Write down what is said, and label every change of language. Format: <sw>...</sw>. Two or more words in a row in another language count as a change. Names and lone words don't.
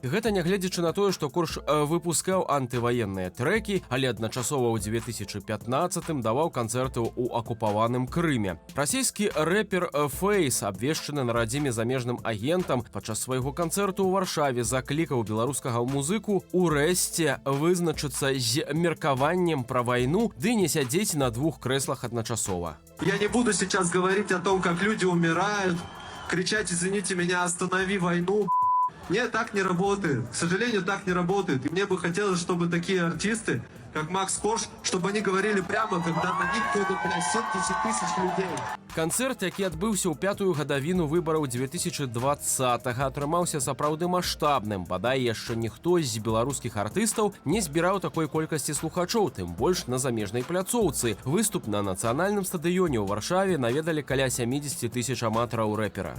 <be>Гэта нягледзячы на тое, што Корж выпускаў антываенныя трэкі, але адначасова ў 2015-м даваў канцэрты ў акупаваным Крыме. Расійскі рэпер Фейс, абвешчаны на радзіме замежным агентам, падчас свайго канцэрту ў Варшаве заклікаў беларускага музыку урэшце вызначыцца з меркаваннем пра вайну ды не сядзець на двух крэслах одночасово.</be> <ru>Я не буду сейчас говорить о том, как люди умирают, кричать «Извините меня, останови войну». Нет, так не работает. К сожалению, так не работает. И мне бы хотелось, чтобы такие артисты, как Макс Корж, чтобы они говорили прямо, когда на них ходят 70 тысяч людей.</ru> <be>Канцэрт, які адбыўся ў 5-ю гадавіну выбараў 2020-га, атрымаўся сапраўды маштабным. Бадай, яшчэ ніхто з беларускіх артыстаў не збіраў такой колькасці слухачоў, тым больш на замежнай пляцоўцы. Выступ на нацыянальным стадыёне ў Варшаве наведалі каля 70 тысяч аматараў рэпера.</be>